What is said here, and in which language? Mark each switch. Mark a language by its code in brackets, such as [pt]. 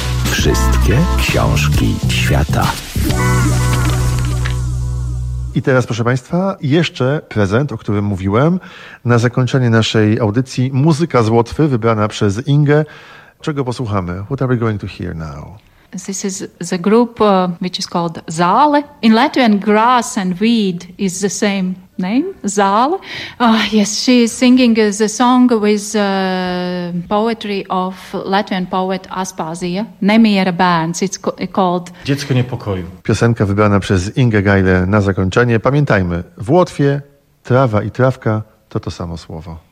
[pl] Wszystkie książki świata. I teraz, proszę Państwa, jeszcze prezent, o którym mówiłem. Na zakończenie naszej audycji muzyka z Łotwy, wybrana przez Ingę. Czego posłuchamy? [en] What are we going to hear now? This is the group which is called Zāle. In Latvian, grass and weed is the same name, Zāle. Yes, she is singing the song with poetry of Latvian poet Aspazija, Nemiera Bērns. It's called [pl] Dziecko niepokoju. Piosenka wybrana przez Ingę Gajle na zakończenie. Pamiętajmy, w Łotwie trawa i trawka to samo słowo.